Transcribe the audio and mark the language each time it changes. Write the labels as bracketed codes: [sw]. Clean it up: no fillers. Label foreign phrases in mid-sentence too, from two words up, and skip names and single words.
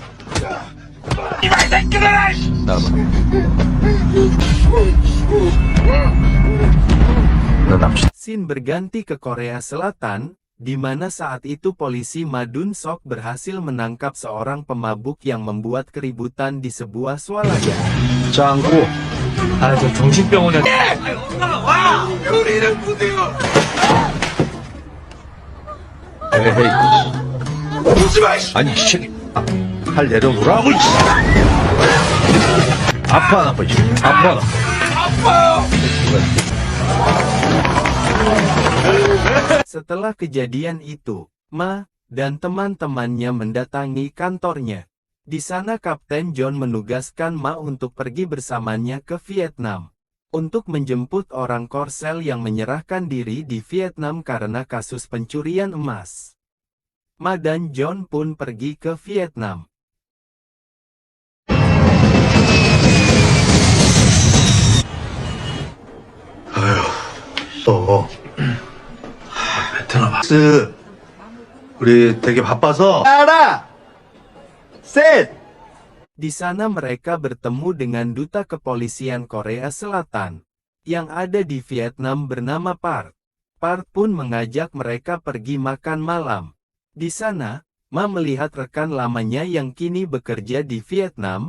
[id] Scene berganti ke Korea Selatan, di mana saat itu polisi Ma Dun-seok berhasil menangkap seorang pemabuk yang membuat keributan di sebuah swalayan. [ko] 짱구. 아, 저 정신병원에. 에헤이. 아니, 씨. 할 내려놓으라고. 아파, 안 아파, 아파. [id] Setelah kejadian itu, Ma dan teman-temannya mendatangi kantornya. Di sana Kapten John menugaskan Ma untuk pergi bersamanya ke Vietnam, untuk menjemput orang Korsel yang menyerahkan diri di Vietnam karena kasus pencurian emas. Ma dan John pun pergi ke Vietnam. [ko] 아휴, 또. 베트남 우리 되게 바빠서. 알아! 셋! [id] Di sana mereka bertemu dengan duta kepolisian Korea Selatan, yang ada di Vietnam bernama Park. Park pun mengajak mereka pergi makan malam. Di sana, Ma melihat rekan lamanya yang kini bekerja di Vietnam.